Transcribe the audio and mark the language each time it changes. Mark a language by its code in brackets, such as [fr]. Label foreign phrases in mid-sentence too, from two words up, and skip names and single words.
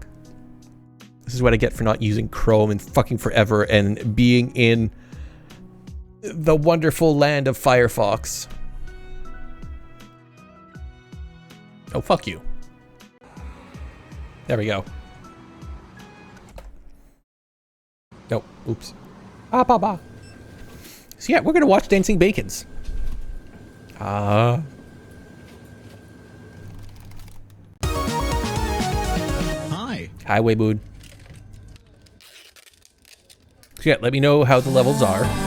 [en] This is what I get for not using Chrome in fucking forever and being in the wonderful land of Firefox. Oh, fuck you. There we go. Nope. Oops. Ah, ba, ba. So yeah, we're gonna watch Dancing Bacons. Hi. Highway Moon. So yeah, let me know how the levels are.